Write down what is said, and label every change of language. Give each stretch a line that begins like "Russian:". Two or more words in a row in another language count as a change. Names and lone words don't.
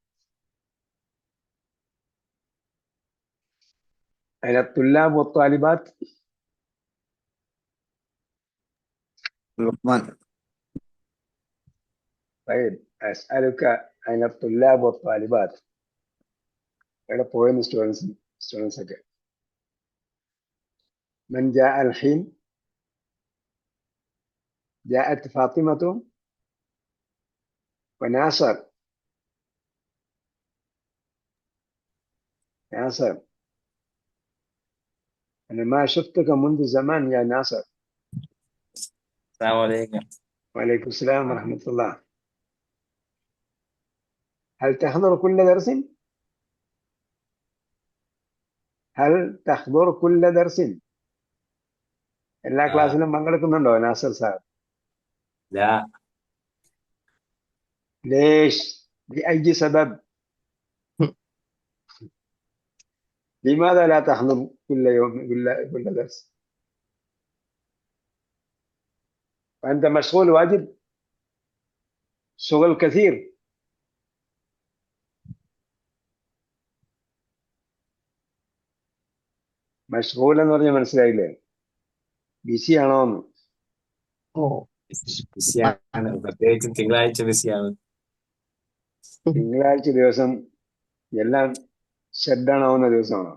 Arabic: أين الطلاب والطالبات؟ الرحمن. طيب أسألك أين الطلاب والطالبات؟
English: أين poem students again.
Arabic: من جاء الحين؟ جاءت فاطمة وناصر. ناصر أنا ما شفتك منذ زمان يا ناصر. السلام عليكم. وعليكم السلام ورحمة الله. هل تحضر كل درس؟ هل تحضر كل درس؟
Malayalam: എല്ലാ ക്ലാസ്സിലും പങ്കെടുക്കുന്നുണ്ടോ നാസർ സാർ?
Arabic: لا. ليش؟ بأي سبب؟ لماذا لا تحضر كل يوم كل درس؟ وأنت مشغول واجد؟ شغل كثير.
Malayalam: മഷ്ഗൂൽ എന്ന് പറഞ്ഞാൽ മനസ്സിലായില്ലേ? ബിസി ആണോന്ന്? ഓ ബിസിയാണ്, പ്രത്യേകിച്ച് തിങ്കളാഴ്ച ബിസിയാണ്. തിങ്കളാഴ്ച ദിവസം എല്ലാം
English: shut down
Malayalam: ആവുന്ന ദിവസമാണോ?